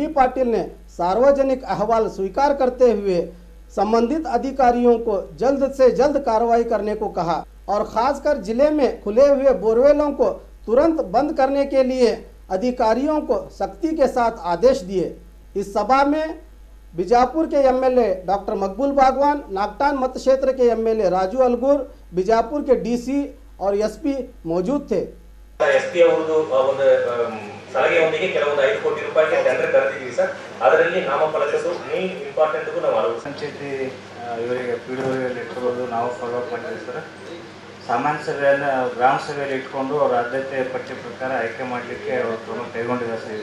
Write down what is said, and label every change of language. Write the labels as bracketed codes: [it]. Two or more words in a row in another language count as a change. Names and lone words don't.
[hi] पाटिल ने सार्वजनिक अहवाल स्वीकार करते हुए संबंधित अधिकारियों को जल्द से जल्द कार्रवाई करने को कहा और खासकर जिले में खुले हुए बोरवेलों को तुरंत बंद करने के लिए अधिकारियों को सख्ती के साथ आदेश दिए। इस सभा में बीजापुर के एमएलए डॉक्टर मकबूल बागवान, नागटान मत क्षेत्र के एमएलए राजू अलगूर, बीजापुर के डीसी और एसपी मौजूद थे। [kn] एसपी ಸಲಹೆಯೊಂದಿಗೆ ಕೆಲವೊಂದು 5 ಕೋಟಿ ರೂಪಾಯಿಗೆ ಟೆಂಡರ್ ಕರೆದಿದ್ದೀವಿ ಸರ್. ಅದರಲ್ಲಿ ನಾಮಫಲಕದ್ದು [en] main important [kn] ನಾವು ಪಂಚಾಯತಿ ಇವರಿಗೆ ಪಿಡಿಒಯಲ್ಲಿ ಇಟ್ಕೊಳ್ಳೋದು ನಾವು [en] follow up [kn] ಮಾಡಿದ್ದೀವಿ ಸರ್. ಸಾಮಾನ್ಯ ಸಭೆಯನ್ನು ಗ್ರಾಮ ಸಭೆಯಲ್ಲಿ ಇಟ್ಕೊಂಡು ಅವರ ಆದ್ಯತೆ ಪಟ್ಟಿ ಪ್ರಕಾರ ಆಯ್ಕೆ ಮಾಡಲಿಕ್ಕೆ ಅವರು ಕ್ರಮ ಕೈಗೊಂಡಿದ್ದಾರೆ ಸರ್.